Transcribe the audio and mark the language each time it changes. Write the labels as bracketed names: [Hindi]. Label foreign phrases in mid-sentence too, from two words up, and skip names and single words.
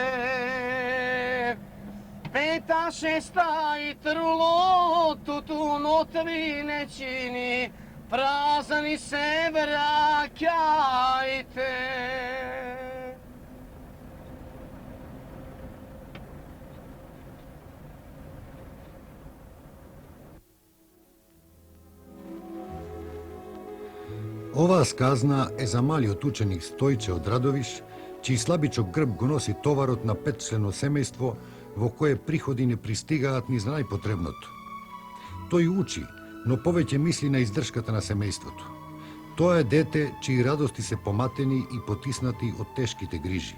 [Macedonian] Peta, šesta i trlo, tutu notvi ne čini, prazni se vraćajte. Ova сказна е за малиот ученик Стојче од Радовиш, чиј слабичок грб го носи товарот на 5-члено семејство во кое приходи не пристигаат ни за најпотребното. Тој учи, но повеќе мисли на издршката на семејството. Тоа е дете чии радости се поматени и потиснати од тешките грижи.